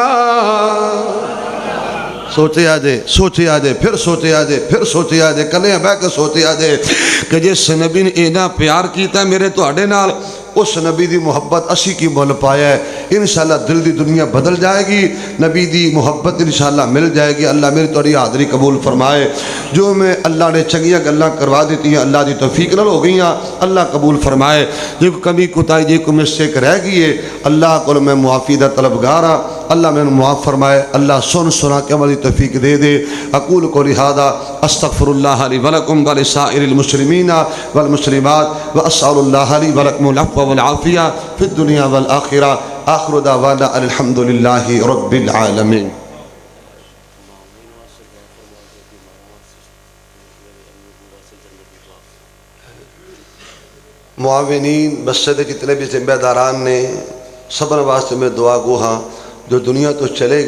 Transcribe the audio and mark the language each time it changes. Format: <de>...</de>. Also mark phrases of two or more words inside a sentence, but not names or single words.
<pa>سوچے آجے سوچے آجے پھر سوچے آجے پھر سوچے آجے کلے بہ کے سوچے آجے کہ جس نبی نے اینا پیار کیتا ہے میرے تو اڑے نال اس نبی دی محبت اسی کی مول پایا ہے انشاءاللہ دل دی دنیا بدل جائے گی نبی دی محبت انشاءاللہ مل جائے گی اللہ میری توڑی حاضری قبول فرمائے جو میں اللہ نے چنگیاں گلاں کروا دیتی ہیں اللہ دی توفیق نال ہو گئی ہیں اللہ قبول فرمائے جو کمی کوتاہی جے کو مسٹیک رہ گئی ہے اللہ کو میں معافی دا طلبگار ہاں اللہ میں معاف فرمائے اللہ سنا کے عملی توفیق دے دے</pa> <ar>اقول قولی ھذا استغفر اللہ لی ولکم ولسائر المسلمین والمسلمات واسأل اللہ لی ولکم العفو والعافیہ فی الدنیا والآخرہ آخر دعوانا الحمدللہ رب العالمین</ar> <pa>معاونین مسجد جتنے بھی ذمہ داران نے سبر واسطے میں دعا گو ہاں جو دنیا تو چلے</pa>